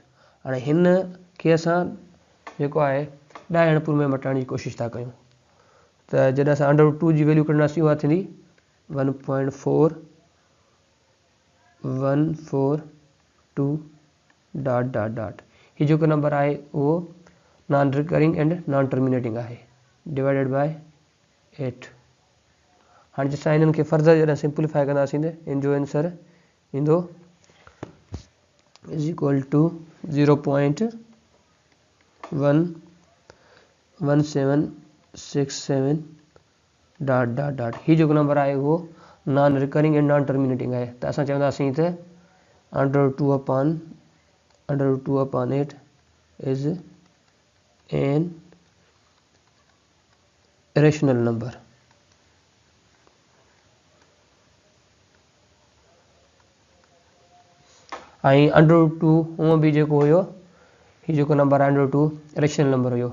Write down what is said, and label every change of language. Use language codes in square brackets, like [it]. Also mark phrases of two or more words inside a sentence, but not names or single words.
[sd] हाणे हिन खे असां जेको आहे 10 अणपुर में मटाइण जी कोशिशि था कयूं। त जॾहिं असां √2 जी वैल्यू कढंदासीं उहा थींदी 1.4142 हीउ जेको नंबर आहे उहो [en] non recurring and non terminating [sd] आहे [en] divided by [sd] 8। हाणे असां हिननि खे फर्दर जॾहिं सिंप्लीफाई कंदासीं त इन जो आंसर ईंदो [en] is equal to [sd] 0.11767 ... हीउ जेको नंबर आहे उहो [en] non recurring and non terminating [sd] आहे। त असां चवंदासीं त √2/8 [en] is an rational number. [sd] ऐं √2 हूअं बि जेको हुयो हीउ जेको नंबर आहे √2 [en] rational number [sd] हुयो।